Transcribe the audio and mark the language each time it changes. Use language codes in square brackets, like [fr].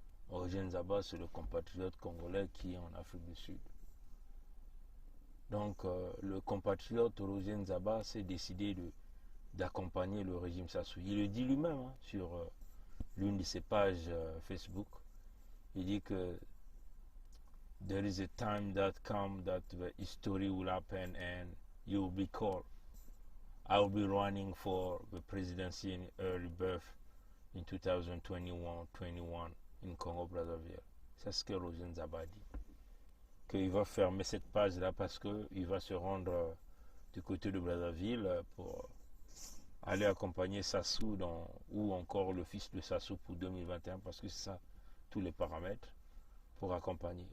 [fr] Roger Nzaba, c'est le compatriote congolais qui est en Afrique du Sud. Donc, le compatriote Roger Nzaba s'est décidé d'accompagner le régime Sassou. Il le dit lui-même hein, sur l'une de ses pages Facebook. Il dit que [en] there is a time that comes that the history will happen and you will be called. I will be running for the presidency in early birth in 2021 in Congo-Brazzaville. [fr] C'est ce que Roger Nzaba dit. Qu'il va fermer cette page-là parce qu'il va se rendre du côté de Brazzaville pour aller accompagner Sassou ou encore le fils de Sassou pour 2021 parce que c'est ça tous les paramètres pour accompagner.